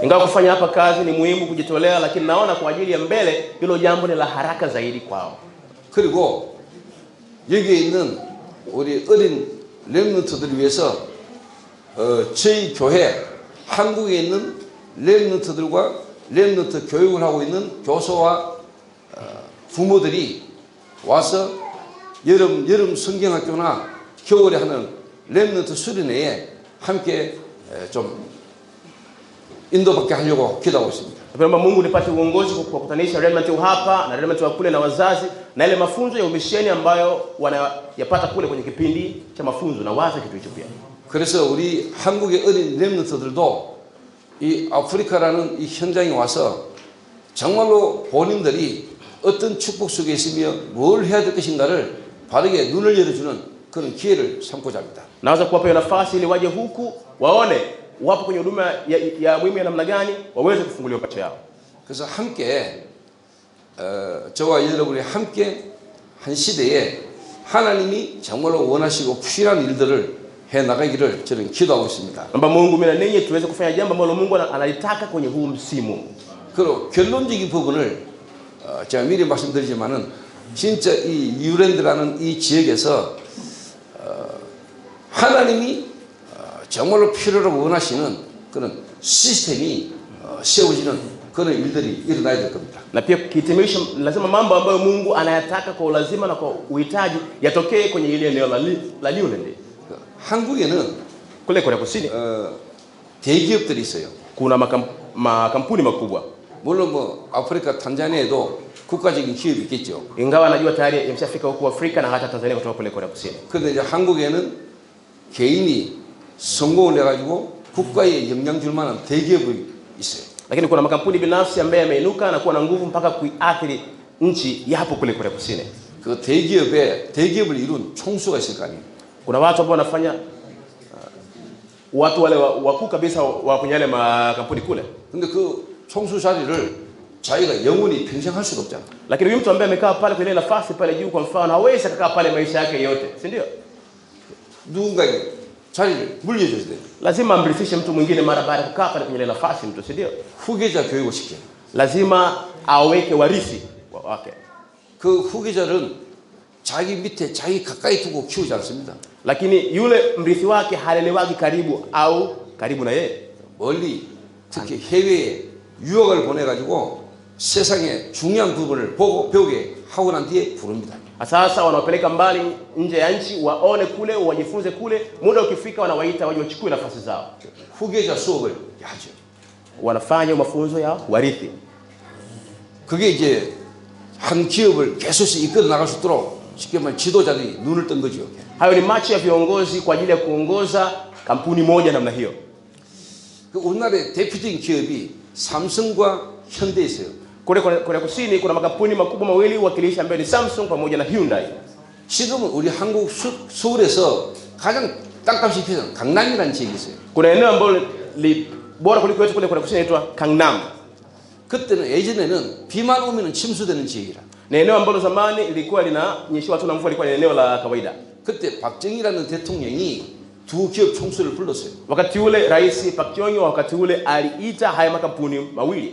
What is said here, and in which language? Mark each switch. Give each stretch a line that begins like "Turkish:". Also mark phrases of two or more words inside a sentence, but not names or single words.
Swahili: Ingawa kufanya hapa kazi ni muhimu kujitolea, lakini naona kwa ajili ya mbele hilo jambo ni la haraka zaidi kwao.
Korean: 그리고 여기에 있는 우리 어린 렘넌트들을 위해서 저희 교회 한국에 있는 렘넌트들과 렘넌트 교육을 하고 있는 교사와 부모들이 와서 여름 성경학교나 겨울에 하는 렘넌트 수련회에 함께 좀 인도받게 하려고 기도하고 있습니다.
Swahili: Naomba Mungu nipate uongozi kwa kukutanisha remnant hapa na remnant wa kule na wazazi na ile mafunzo ya umisheni ambayo wanayapata kule kwenye kipindi cha mafunzo na waza kitu hicho pia.
Korean: 그래서 우리 한국의 어린 렘넌트들도 이 아프리카라는 이 현장에 와서 정말로 본인들이 어떤 축복 속에 있으며 뭘 해야 될 것인가를 바르게 눈을 열어주는 그런 기회를 삼고자 합니다.
Swahili: Naweza kuwapa nafasi ili waje huku waone wapo kwenye huduma ya muhimu ya namna gani waweze kufunguliwa macho yao.
Korean: 그래서 함께 저와 여러분이 함께 한 시대에 하나님이 정말로 원하시고 부실한 일들을 해 나가기를 저는 기도하고 있습니다.
Swahili: Naomba Mungu mimi na ninyi tuweze kufanya jambo ambalo Mungu analitaka kwenye huu msimu.
Korean: 그리고 결론적인 부분을 제가 미리 말씀드리지만은 진짜 이 뉴랜드라는 이 지역에서 하나님이 정말로 필요로 원하시는 그런 시스템이 세워지는 그런 일들이 일어나야 될 겁니다.
Swahili: Na pia kihitimisho, lazima mambo ambayo Mungu anayataka kwa lazima na kwa uhitaji yatokee kwenye ile eneo la Newland.
Korean: 한국에는
Swahili: Kule Korea Kusini
Korean: 대기업들이 있어요.
Swahili: kuna makampuni makubwa.
Korean: 물론 뭐 아프리카 탄자니아에도 국가적인 기업이 있겠죠.
Swahili: Ingawa najua tayari yameshafika huko Afrika na hata Tanzania kutoka kule Korea Kusini.
Korean: 그런데 이제 한국에는 개인이 성공을 해 가지고 국가에 영향 줄 만한 대기업이 있어요.
Swahili: Lakini kuna makampuni binafsi ambaye yameinuka na kuwa na nguvu mpaka kuiathiri nchi yapo kule Korea Kusini.
Korean: 그 대기업을 이룬 총수가 있을 거 아니에요.
Swahili: Kuna watu ambao wanafanya watu wale wakuu kabisa wa kwenye yale makampuni kule.
Korean: 근데 그 총수 자리를 자기가 영원히 평생 할 수도 없잖아.
Swahili: Lakini huyu mtu ambaye amekaa pale kwenye nafasi pale juu kwa mfano hawezi kukaa pale maisha yake yote, si ndio?
Korean: 누군가에게 자리를 물려줘야 돼.
Swahili: Lazima amrithishe mtu mwingine mara baada ya kukaa pale kwenye nafasi mtu, si ndio?
Korean: 후계자 교육을 시켜.
Swahili: Lazima aweke warithi wake.
Korean: 그 후계자는 자기 밑에 자기 가까이 두고 키우지 않습니다.
Swahili: Lakini yule mrithi wake halelewagi karibu au karibu na yeye.
Korean: 멀리 특히 해외에 유학을 보내 가지고 세상의 중요한 부분을 보고 배우게 하고 난 뒤에 부릅니다.
Swahili: Sasa wanawapeleka mbali nje ya nchi waone kule wajifunze kule, muda ukifika wanawaita waje wachukue nafasi zao.
Korean: 후계자 수업을 하죠.
Swahili: Wanafanya mafunzo ya warithi.
Korean: 그게 이제 한 기업을 계속해서 이끌어 나갈 수 있도록 쉽게 말해 지도자들이 눈을 뜬 거죠.
Swahili: Hayo ni macho ya viongozi kwa ajili ya kuongoza kampuni moja namna hiyo.
Korean: 그 우리나라의 대표적인 기업이 삼성과 현대에 있어요.
Swahili: Korea Kusini kuna makampuni makubwa mawili wakilishi ambayo ni Samsung pamoja na Hyundai.
Korean: 지금은 우리 한국 서울에서 가장 땅값이 비싼 강남이라는 지역이 있어요.
Swahili: Kuna eneo ambalo bora kuliko yote kule Korea Kusini inaitwa Gangnam.
Korean: 그때는 예전에는 비만 오면은 침수되는 지역이라.
Swahili: Ni eneo ambalo zamani ilikuwa linanyeshewa tu na mvua, ilikuwa ni eneo la kawaida.
Korean: 그때 박정희라는 대통령이 두 기업 총수를 불렀어요.
Swahili: Wakati ule Rais Park Chung-hee wakati ule aliita haya makampuni mawili.